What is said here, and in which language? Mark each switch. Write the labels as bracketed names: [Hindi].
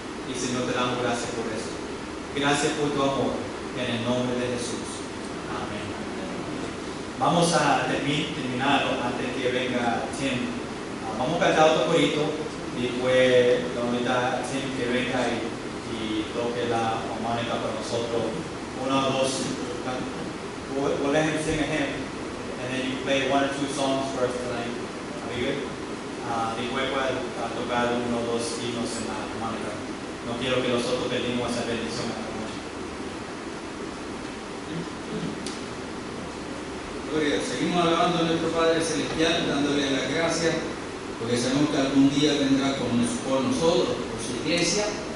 [Spanish] Y Señor, te damos gracias por eso. Gracias por tu amor, en el nombre de Jesús. Amén. Vamos a terminar antes que venga Tim. Vamos a cantar otro corito y después la unidad Tim que venga y toque la armónica para nosotros. Uno o dos. [English] We'll let him sing a hymn and then you play one or two songs for us tonight. Are you good? [Spanish] Después puedes tocar uno o dos himnos en la armónica. No quiero que nosotros perdimos esa bendición esta noche. Gloria, seguimos alabando a nuestro Padre Celestial, dándole las gracias, porque sabemos que algún día vendrá por nosotros, por su iglesia.